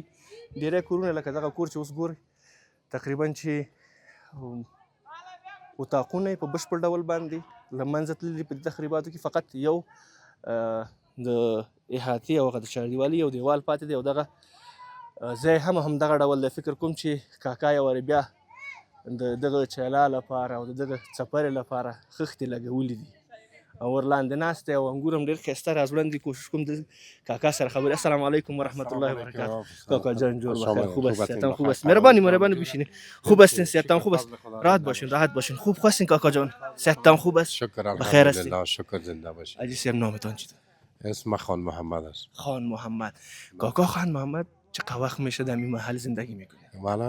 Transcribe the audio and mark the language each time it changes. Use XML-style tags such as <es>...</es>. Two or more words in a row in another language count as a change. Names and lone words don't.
<ps>ډېری کورونه لکه دغه کور چې اوس ګورئ تقریبا چې اتاقونه یې په بشپړ ډول باندې له منځه تللي په دې تخریباتو کې فقط یو د احاطې او هغه د چاردیوالي یو دیوال پاتې دی او دغه ځای هم همدغه ډول دی. فکر کوم چې کاکا یې وارې بیا د دغه چیلا لپاره او د دغه څپرې لپاره خښتې لګولي دي او ورلاندې ناست دی او انګور هم ډېر ښایسته راځوړند. کوشش کوم د کاکا سره خبرې.</ps> <ar>السلام علیکم ورحمت الله وبرکاته.</ar> <fa>کاکا جان جور بخیر، خوب است؟ صحتم خوب است؟ مهربانی بشینید. خوب هستین؟ صحتم خوب است؟ راحت باشین. خوب هستین کاکا جان؟ صحتم خوب است؟ شکر بخیر هستین؟ الحمدلله، شکر زنده باشین. عزیز صاحب نامتان چیه؟ اسم خان محمد است. خان محمد. کاکا خان محمد چقدر وقت میشه در این محل زندگی میکنه؟</fa>